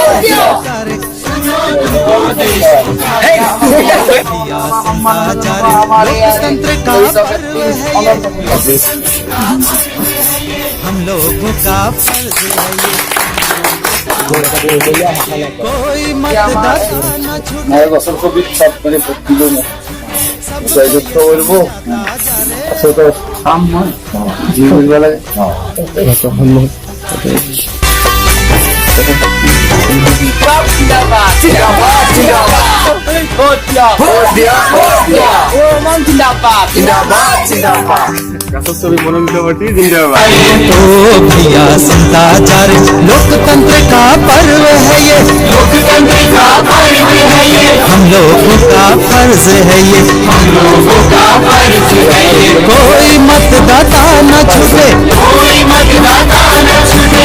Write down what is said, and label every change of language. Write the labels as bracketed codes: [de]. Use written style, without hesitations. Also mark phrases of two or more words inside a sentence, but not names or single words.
[hi] लोकतंत्र का पर्व है हम लोगों का फर्ज है कोई मतदाता न छूटे [as] গছৰ ছবিত চাপ মাৰি ভোট দিব জয়যুক্ত কৰিব আচলতে কাম মই যি কৰিব লাগে জিন্দাবাদ জিন্দাবাদ জিন্দাবাদ ভোট দিয়া জিন্দাবাদ জিন্দাবাদ জিন্দাবাদ গাছৰ ছবি মনোনীত পাৰ্টি জিন্দাবাদ [hi] तो भैया सुनता जा रे लोकतंत्र का पर्व है ये लोकतंत्र का पर्व है ये हम लोगों का फर्ज है ये हम लोगों का फर्ज है ये कोई मतदाता न छूटे कोई मतदाता न छूटे